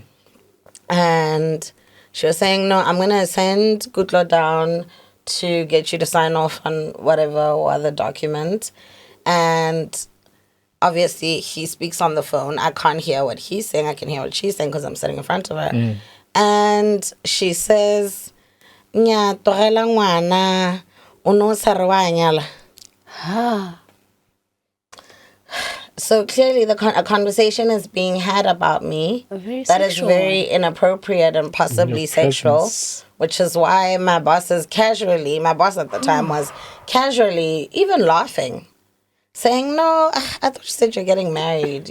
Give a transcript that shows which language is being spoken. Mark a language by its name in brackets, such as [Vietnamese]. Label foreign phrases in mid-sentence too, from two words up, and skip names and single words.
[English] And she was saying, no, I'm going to send Kutlo down to get you to sign off on whatever or other document. And obviously he speaks on the phone. I can't hear what he's saying. I can hear what she's saying because I'm sitting in front of her. And she says, [Tswana] nya togela ngwana o no sa re wa nyala. [English] So clearly a conversation is being had about me very that is sexual very inappropriate and possibly sexual, presence. which is why my boss at the time was casually even laughing, saying, no, I thought you said you're getting married.